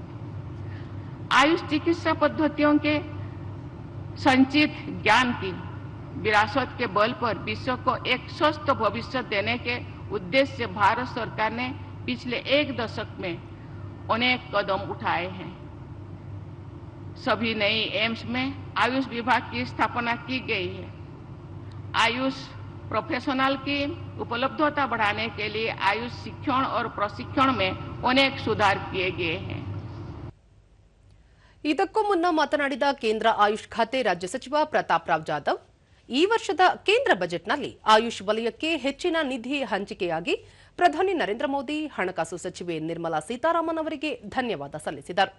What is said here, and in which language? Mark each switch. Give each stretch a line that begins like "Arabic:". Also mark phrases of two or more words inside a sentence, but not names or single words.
Hindi: आयुष चिकित्सा पद्धतियों के संचित ज्ञान की विरासत के बल पर विश्व को एक स्वस्थ भविष्य देने के उद्देश्य से भारत सरकार ने पिछले 1 दशक में अनेक कदम उठाए हैं. सभी नई एम्स में आयुष विभाग की स्थापना की गई है. आयुष प्रोफेशनल की उपलब्धता बढ़ाने के लिए आयुष शिक्षण और प्रशिक्षण में अनेक सुधार किए गए हैं.
Kannada: ಇದಕ್ಕೂ ಮುನ್ನ ಮಾತನಾಡಿದ ಕೇಂದ್ರ ಆಯುಷ್ ಖಾತೆ ರಾಜ್ಯ ಸಚಿವ ಪ್ರತಾಪ್ ರಾವ್ ಜಾಧವ್, ಈ ವರ್ಷದ ಕೇಂದ್ರ ಬಜೆಟ್ನಲ್ಲಿ ಆಯುಷ್ ವಲಯಕ್ಕೆ ಹೆಚ್ಚಿನ ನಿಧಿ ಹಂಚಿಕೆಯಾಗಿ ಪ್ರಧಾನಿ ನರೇಂದ್ರ ಮೋದಿ, ಹಣಕಾಸು ಸಚಿವೆ ನಿರ್ಮಲಾ ಸೀತಾರಾಮನ್ ಅವರಿಗೆ ಧನ್ಯವಾದ ಸಲ್ಲಿಸಿದರು.